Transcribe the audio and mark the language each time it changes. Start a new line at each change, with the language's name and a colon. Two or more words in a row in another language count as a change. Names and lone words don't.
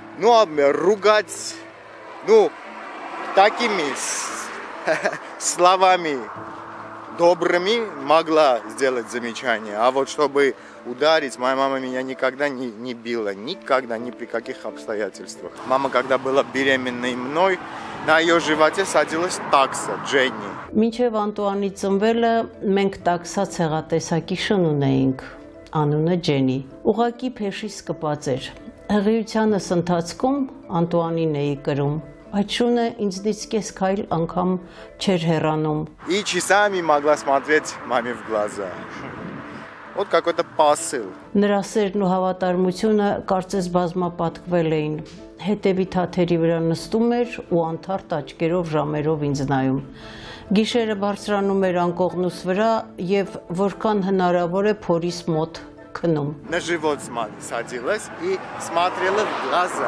Russian: Ну, ругать, ну, такими словами добрыми могла сделать замечание. А вот чтобы ударить. Моя мама меня никогда не била, никогда, ни при каких обстоятельствах. Мама, когда была беременной мной, на ее животе садилась такса, Дженни.
Armenian: Մինչև Անտուանի ծնվելը մենք տաքսա ցեղատեսակի շն ունեինք, անունը Ջենի։ Ուղակի փեշից կպած էր։ Հղիությանս ընթացքում Անտուանին էի կրում, այդ շունը ինձնից կես քայլ անգամ չէր հեռանում։
Russian: И часами могла смотреть маме в глаза. Вот какой-то посыл.
Armenian: Նրա սերն ու հավատարմությունը կարծես բազմապատկվել էին։ Հետևի թաթերի վրա նստում էր ու անթարթ աչքերով ժամերով ինձ նայում։ Գիշերը բարձրանում էր անկողնուս вրա եւ որքան հնարավոր է փորիս մոտ քնում։
Russian: На живот садилась и смотрела в глаза.